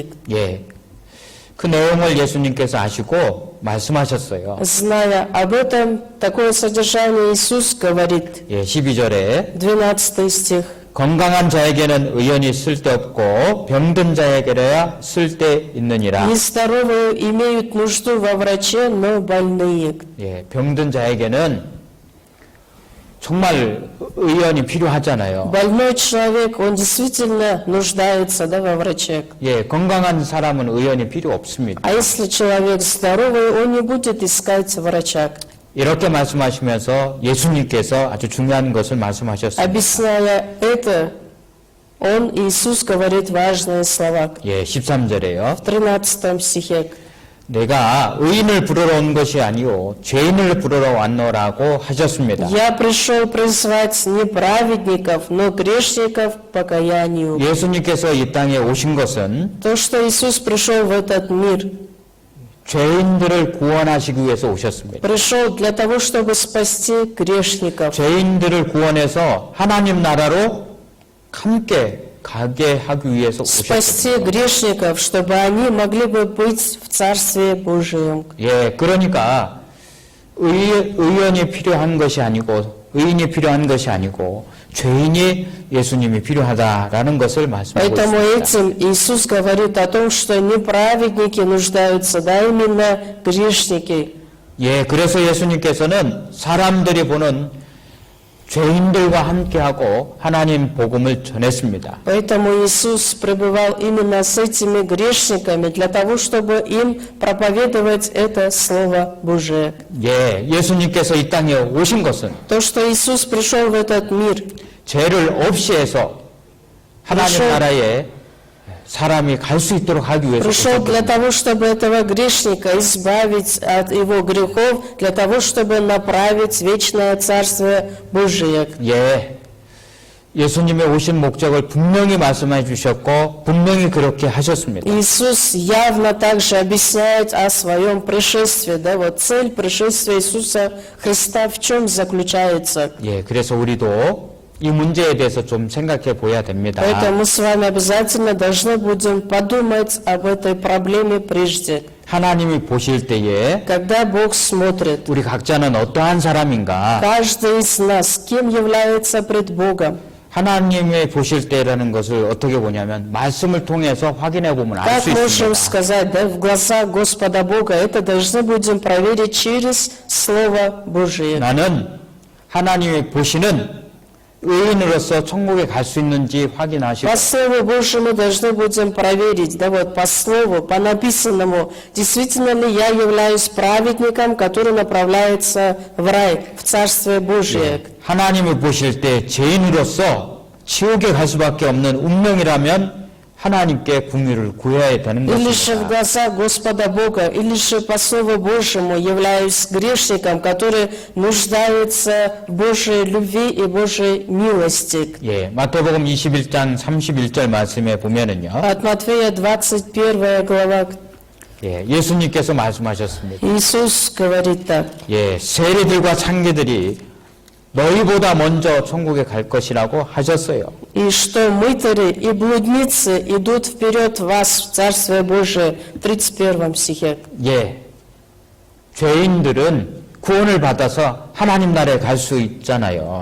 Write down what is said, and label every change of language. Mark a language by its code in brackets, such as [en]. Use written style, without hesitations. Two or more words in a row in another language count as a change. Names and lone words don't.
[ko] 예, 그 내용을 예수님께서 아시고 말씀하셨어요. [ru] Зная об этом, такое содержание Иисус говорит, [ko] 예, 12절에 [ru] 12 стих. [ko] 건강한 자에게는 의연이 쓸데없고 병든 자에게야 쓸데있느니라. [ru] Нездоровые имеют нужду во враче, но больные. [ko] 예, 병든 자에게는 정말 의연이 필요하잖아요. [ru] Больной человек, он действительно нуждается во враче. [ko] 예, 건강한 사람은 의연이 필요 없습니다. [ru] А если человек здоровый, он не будет искать врача. [ko] 이렇게 말씀하시면서 예수님께서 아주 중요한 것을 말씀하셨습니다. [ru] Объясняя это, он, Иисус, говорит важные слова. [ko] 예, 13절에요. [ru] В 13 стихе. [ko] 내가 의인을 부르러 온 것이 아니요 죄인을 부르러 왔노라고 하셨습니다. [ru] «Я пришел призвать не праведников, но грешников к покаянию». [ko] 예수님께서 이 땅에 오신 것은 [ru] То, что Иисус пришел в этот мир, [ko] 죄인들을 구원하시기 위해서 오셨습니다. [ru] пришел для того, чтобы спасти грешников, [ko] 죄인들을 구원해서 하나님 나라로 함께 가게 하기 위해서 [ru] спасти [ko] 오셨습니다. [ru] грешников, чтобы они могли бы быть в Царстве Божьем. [ko] 예, 그러니까 의인이 필요한 것이 아니고 죄인이 예수님이 필요하다라는 것을 말씀하고 [ru] Поэтому [ko] 있습니다. [ru] этим Иисус говорит о том, что не праведники нуждаются, да именно грешники. [ko] 예, 그래서 예수님께서는 사람들이 보는 죄인들과 함께하고 하나님 복음을 전했습니다. [ru] Поэтому Иисус пребывал именно с этими грешниками для того, чтобы им проповедовать это Слово Божие. [ko] 예, 예수님께서 이 땅에 오신 것은 [ru] То, что Иисус пришел в этот мир, [ko] 죄를 없이 해서 하나님 그렇죠. 나라에 사람이 갈 수 있도록 하기 위해서 [ru] пришел для [ko] 오셨거든요. [ru] того, чтобы этого грешника избавить от его грехов, для того, чтобы направить вечное Царствие Божие. [ko] 예, 예수님의 오신 목적을 분명히 말씀해 주셨고 분명히 그렇게 하셨습니다. [ru] Иисус явно также объясняет о своем пришествии. Да, вот цель пришествия Иисуса Христа в чем заключается? [ko] 예, 그래서 우리도 이 문제에 대해서 좀 생각해 보아야 됩니다. [ru] Поэтому мы с вами обязательно должны будем подумать об этой проблеме прежде. [ko] 하나님이 보실 때에 [ru] Когда Бог смотрит, [ko] 우리 각자는 어떠한 사람인가? [ru] каждый из нас кем является пред Богом? [ko] 하나님의 보실 때라는 것을 어떻게 보냐면 말씀을 통해서 확인해 보면 알 [ru] Как [ko] 수 [ru] можем [ko] 있습니다. [ru] сказать, да, в глазах Господа Бога, это должны будем проверить через Слово Божие. [ko] 나는 하나님이 보시는 의인으로서 천국에 갈 수 있는지 확인하시고 [ru] По Слову Божьему должны будем проверить, да вот по Слову, по написанному, действительно ли я являюсь праведником, который направляется в рай, в Царствие Божие. [ko] 하나님을 보실 때 죄인으로서 지옥에 갈 수밖에 없는 운명이라면 하나님께 궁유를 구해야 되는 [ru] Или же в [ko] 것입니다. [ru] глазах Господа Бога, или же по Слову Божьему являюсь грешником, который нуждается в Божьей любви и Божьей милости. [ko] 예, 마태복음 21장 31절 말씀에 보면은요. [ru] От Матфея 21 глава. [ko] 예, 예수님께서 말씀하셨습니다. [ru] Иисус говорит так. [ko] 예, 세리들과 창기들이 너희보다 먼저 천국에 갈 것이라고 하셨어요. [ru] И что мытари и блудницы идут вперед вас в Царствие Божие, в 31 стихе. [ko] 예, 죄인들은 구원을 받아서 하나님 나라에 갈 수 있잖아요.